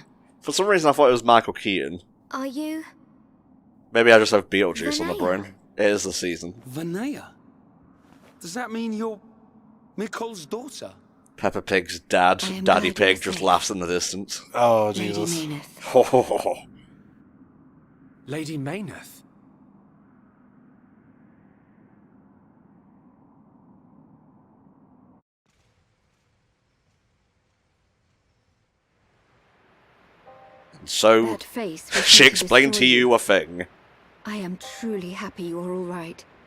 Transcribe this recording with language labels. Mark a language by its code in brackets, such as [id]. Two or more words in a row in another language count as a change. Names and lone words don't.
[en] For some reason I thought it was Michael Keaton. Are you? Maybe I just have Beetlejuice on the Vanilla? brain. It is the season. Vanilla? Does that mean you're Mikol's daughter? Peppa Pig's dad, I am Daddy glad Pig, you're just safe. laughs in the distance. Oh, Lady Jesus. Mayneth. Ho ho ho ho. Lady Mayneth? So, That face was she meant explained to destroy you a thing. I am truly happy you're all right.